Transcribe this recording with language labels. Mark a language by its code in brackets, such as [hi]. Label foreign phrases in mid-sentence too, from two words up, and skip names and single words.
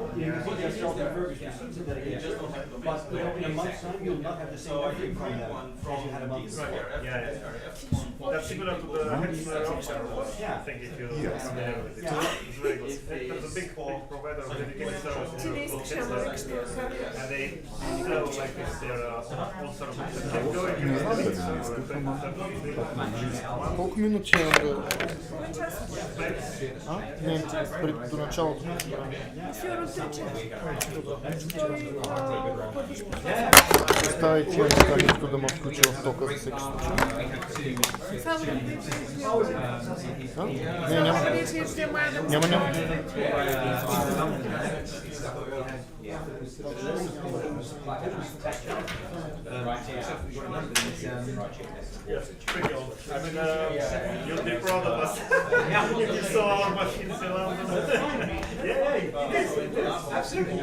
[en] You can see they're self-refurbished machines and dedicated servers, but in a month's time you'll not have the same offering from them as you had a month before. That's similar to the Hexler thing if you're familiar with it. It's very good. There's a big provider of dedicated services and they sell like this their own services. [bg] Колко минути имам да... Не, до началото. Остави тия неща, нищо да ме включи в тока за всеки случай. Не, няма. [en] Yes, pretty old. I mean, you'll be proud of us if you saw our machines around. Yeah, it is. Absolutely.